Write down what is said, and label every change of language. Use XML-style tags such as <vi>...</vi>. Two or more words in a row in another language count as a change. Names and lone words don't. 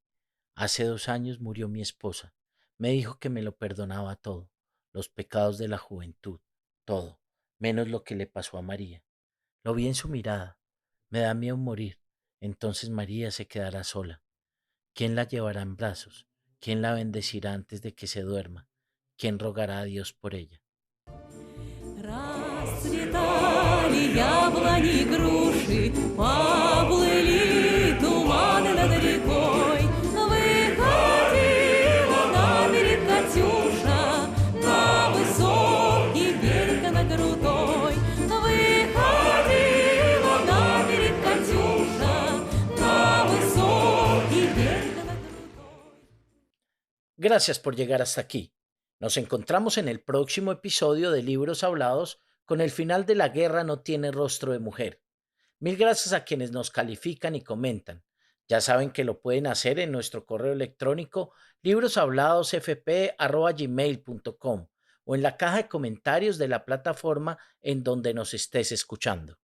<es>Hace 2 años murió mi esposa. Me dijo que me lo perdonaba todo, los pecados de la juventud, todo, menos lo que le pasó a María. Lo vi en su mirada. Me da miedo morir. Entonces María se quedará sola. ¿Quién la llevará en brazos? ¿Quién la bendecirá antes de que se duerma? ¿Quién rogará a Dios por ella?</es> <ru>Расцветали яблони и груши, поплыли туманы над рекой. Выходила на берег Катюша, на высокий берег на крутой. Выходила на берег Катюша, на высокий берег на крутой.</ru> <es>Gracias por llegar hasta aquí. Nos encontramos en el próximo episodio de Libros Hablados con el final de La guerra no tiene rostro de mujer. Mil gracias a quienes nos califican y comentan. Ya saben que lo pueden hacer en nuestro correo electrónico libroshabladosfp@gmail.com o en la caja de comentarios de la plataforma en donde nos estés escuchando.</es>